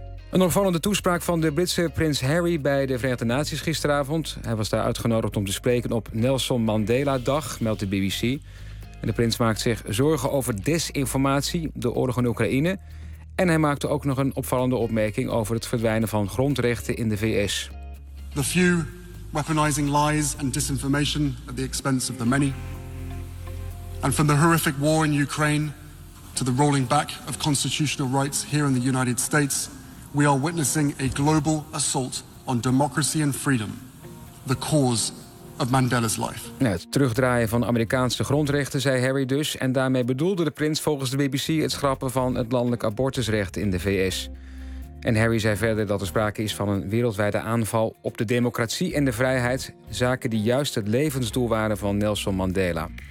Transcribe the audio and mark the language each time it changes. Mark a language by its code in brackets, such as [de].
[nl] Een opvallende toespraak van de Britse prins Harry bij de Verenigde Naties gisteravond. Hij was daar uitgenodigd om te spreken op Nelson Mandela-dag, meldt de BBC. En de prins maakt zich zorgen over desinformatie, de oorlog in Oekraïne. En hij maakte ook nog een opvallende opmerking over het verdwijnen van grondrechten in de VS. [en] The few weaponizing lies and disinformation at the expense of the many. And from the horrific war in Ukraine to the rolling back of constitutional rights here in the United States, we are witnessing a global assault on democracy and freedom, the cause of Mandela's life. [nl] Ja, het terugdraaien van Amerikaanse grondrechten, zei Harry dus. En daarmee bedoelde de prins volgens de BBC het schrappen van het landelijk abortusrecht in de VS. En Harry zei verder dat er sprake is van een wereldwijde aanval op de democratie en de vrijheid. Zaken die juist het levensdoel waren van Nelson Mandela.